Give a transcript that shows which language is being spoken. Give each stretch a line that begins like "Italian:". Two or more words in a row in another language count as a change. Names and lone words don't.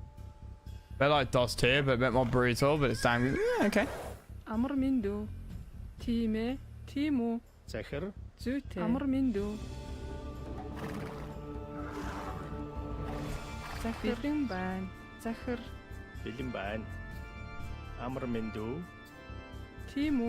English: Bit like DOS 2, but a bit more brutal, but it's damn good. Yeah, okay. Time, Timo. Zecher. Zute. Amarmindu. Zecher. Bilimban. Zecher. Bilimban. Amarmindu. Timo.